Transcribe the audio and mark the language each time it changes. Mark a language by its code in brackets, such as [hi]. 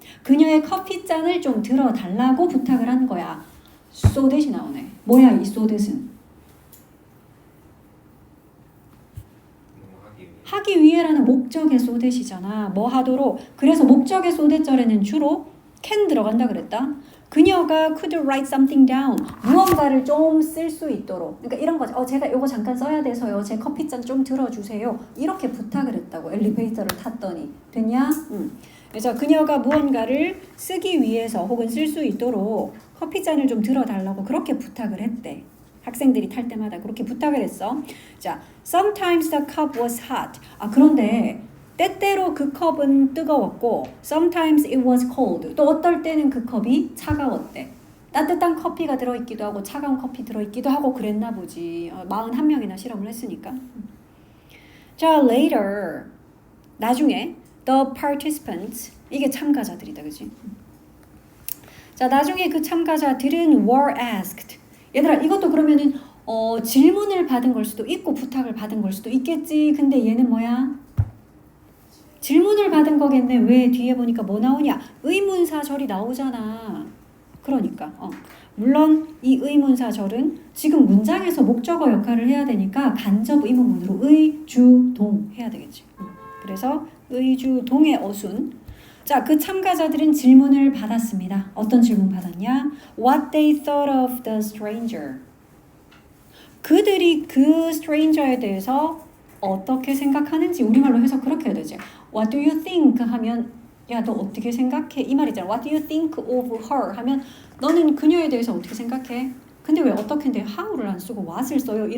[ko] 그녀의 커피잔을 좀 들어달라고 부탁을 한 거야. so that이 나오네. 뭐야 이 so that은? 하기 위해라는 목적의 so that이잖아. 뭐 하도록. 그래서 목적의 so that 절에는 주로 can 들어간다 그랬다. 그녀가 [en] could write something down. [ko] 무언가를 좀 쓸 수 있도록. 그러니까 이런 거지. 제가 이거 잠깐 써야 돼서요. 제 커피잔 좀 들어주세요. 이렇게 부탁을 했다고. 엘리베이터를 탔더니. 됐냐? 그래서 그녀가 무언가를 쓰기 위해서 혹은 쓸 수 있도록 커피잔을 좀 들어달라고 그렇게 부탁을 했대. 학생들이 탈 때마다 그렇게 부탁을 했어. [en] 자, sometimes the cup was hot. [ko] 그런데 때때로 그 컵은 뜨거웠고 [en] sometimes it was cold. [ko] 또 어떨 때는 그 컵이 차가웠대. 따뜻한 커피가 들어있기도 하고 차가운 커피 들어있기도 하고 그랬나 보지. 41명이나 실험을 했으니까. [en] 자, later. [ko] 나중에 [en] the participants. [ko] 이게 참가자들이다. 그치? 자, 나중에 그 참가자들은 [en] were asked. [ko] 얘들아 이것도 그러면은 질문을 받은 걸 수도 있고 부탁을 받은 걸 수도 있겠지. 근데 얘는 뭐야? 질문을 받은 거겠네. 왜 뒤에 보니까 뭐 나오냐? 의문사절이 나오잖아. 그러니까 물론 이 의문사절은 지금 문장에서 목적어 역할을 해야 되니까 간접 의문문으로 의주동 해야 되겠지. 그래서 의주동의 어순. 자, 그 참가자들은 질문을 받았습니다. 어떤 질문 받았냐? [en] What they thought of the stranger. [ko] 그들이 그 stranger에 대해서 어떻게 생각하는지 우리말로 해서 그렇게 해야 되지. [en] What do you think? [ko] 하면 야, 너 어떻게 생각해? 이 말이잖아. [en] What do you think of her? [ko] 하면 너는 그녀에 대해서 어떻게 생각해? 근데 왜 어떻게인데 how를 안 쓰고 what을 써요?